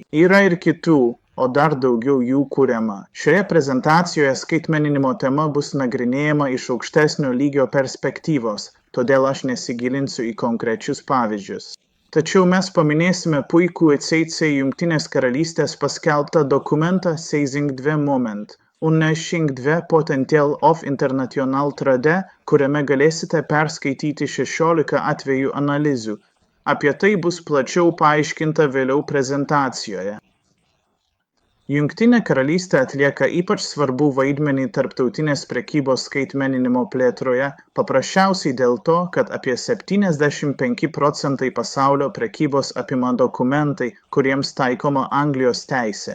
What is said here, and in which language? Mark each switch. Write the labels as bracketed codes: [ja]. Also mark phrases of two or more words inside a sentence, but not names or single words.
[lt] Yra ir kitų, o dar daugiau jų kuriama. Šioje prezentacijoje skaitmeninimo tema bus nagrinėjama iš aukštesnio lygio perspektyvos, todėl aš nesigilinsiu į konkrečius pavyzdžius. Tačiau mes paminėsime puikų CC Jungtinės karalystės paskelbtą dokumentą Seizing the Moment, Unleashing the Potential of International Trade, kuriame galėsite perskaityti 16 atvejų analizių. Apie tai bus plačiau paaiškinta vėliau prezentacijoje. Jungtinė karalystė atlieka ypač svarbų vaidmenį tarptautinės prekybos skaitmeninimo plėtroje, paprasčiausiai dėl to, kad apie 75% pasaulio prekybos apima dokumentai, kuriems taikoma Anglijos teisė.